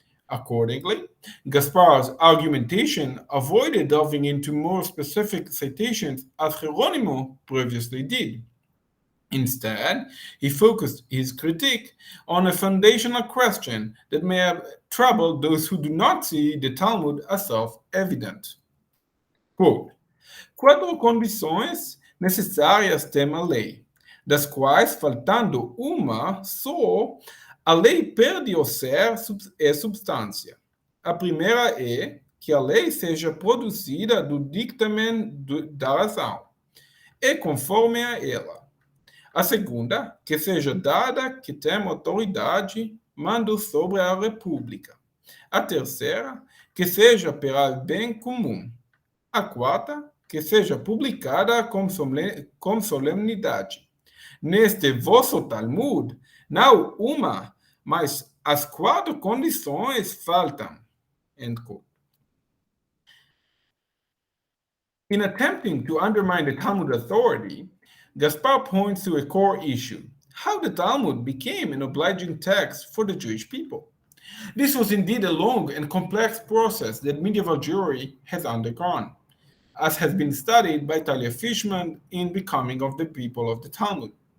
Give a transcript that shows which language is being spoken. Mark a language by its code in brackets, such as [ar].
[en] Accordingly, Gaspar's argumentation avoided delving into more specific citations as Geronimo previously did. Instead, he focused his critique on a foundational question that may have troubled those who do not see the Talmud as self-evident. Quote, [pt] quatro condições necessárias tem a lei, das quais, faltando uma só, a lei perde o ser e substância. A primeira é que a lei seja produzida do dictamen da razão, e conforme a ela. A segunda, que seja dada que tem autoridade, mando sobre a república. A terceira, que seja para bem comum. A quarta, que seja publicada com solenidade. Neste vosso Talmud, não uma, mas as quatro condições faltam. [en] End quote. In attempting to undermine the Talmud authority, Gaspar points to a core issue: how the Talmud became an obliging text for the Jewish people. This was indeed a long and complex process that medieval Jewry has undergone, as has been studied by Talia Fishman in Becoming of the People of the Talmud.